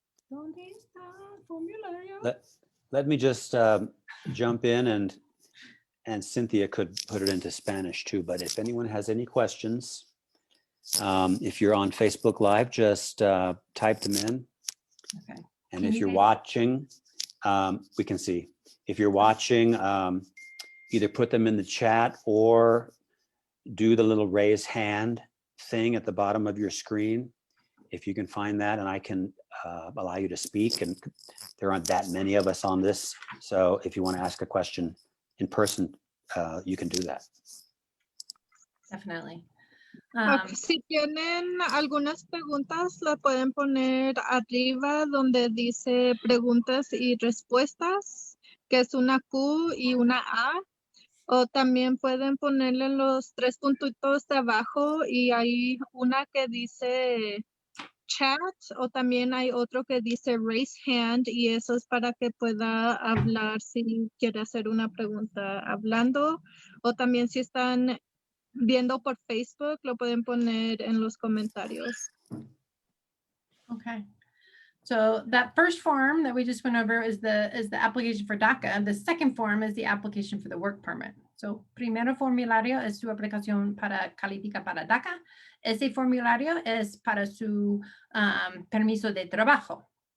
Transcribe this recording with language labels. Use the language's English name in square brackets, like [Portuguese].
[Spanish] ¿Dónde está el formulario? [English] Let me just jump in and Cynthia could put it into Spanish too, but if anyone has any questions, if you're on Facebook Live, just type them in. Okay. And if you're watching, we can see. If you're watching, either put them in the chat or do the little raise hand thing at the bottom of your screen. If you can find that, and I can allow you to speak, and there aren't that many of us on this. So if you want to ask a question in person, you can do that. Definitely. [Spanish] Si tienen algunas preguntas, la pueden poner arriba donde dice preguntas y respuestas, que es una Q y una A. O también pueden ponerle los 3 puntitos de abajo y hay una que dice chat o también hay otro que dice raise hand y eso es para que pueda hablar si quiere hacer una pregunta hablando o también si están viendo por Facebook lo pueden poner en los comentarios. [English] Okay. So that first form that we just went over is the application for DACA. The second form is the application for the work permit. [Spanish] So primero formulario es su aplicación para calificar para DACA. Ese formulario es para su permiso de trabajo.